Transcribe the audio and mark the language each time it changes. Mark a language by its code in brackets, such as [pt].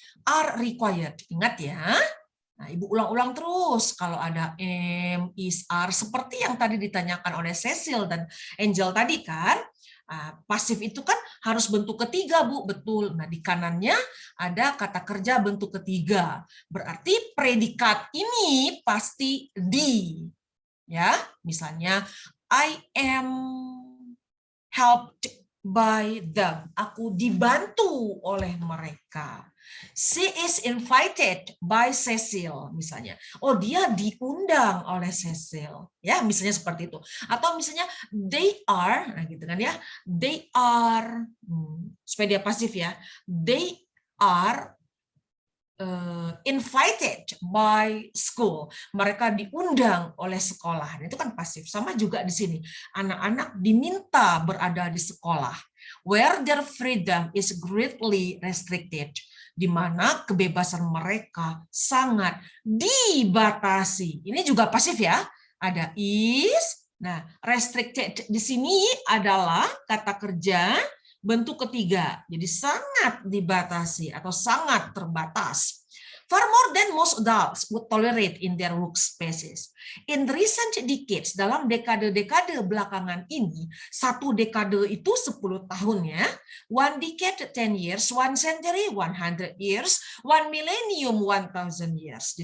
[en] Are required. [id] Ingat ya. Nah, Ibu ulang-ulang terus kalau ada am, is, are, seperti yang tadi ditanyakan oleh Cecil dan Angel tadi kan. Pasif itu kan harus bentuk ketiga, Bu, betul. Nah, di kanannya ada kata kerja bentuk ketiga. Berarti predikat ini pasti di. Ya, misalnya [en] I am helped by them. [id] Aku dibantu oleh mereka. [en] She is invited by Cecil, [id] misalnya. Oh, dia diundang oleh Cecil. Ya, misalnya seperti itu. Atau misalnya [en] they are, [id] nah gitu kan ya. [en] They are, [id] supaya dia pasif ya. [en] They are invited by school. [id] Mereka diundang oleh sekolah. Itu kan pasif. Sama juga di sini. Anak-anak diminta berada di sekolah. [en] Where their freedom is greatly restricted. [id] Di mana kebebasan mereka sangat dibatasi. Ini juga pasif ya. Ada is. Nah, restricted di sini adalah kata kerja bentuk ketiga, jadi sangat dibatasi atau sangat terbatas. [en] Far more than most adults would tolerate in their workspaces. In recent decades, [id] dalam dekade-dekade belakangan ini, satu dekade itu 10 tahun ya, [en] one decade 10 years, one century 100 years, one millennium 1000 years.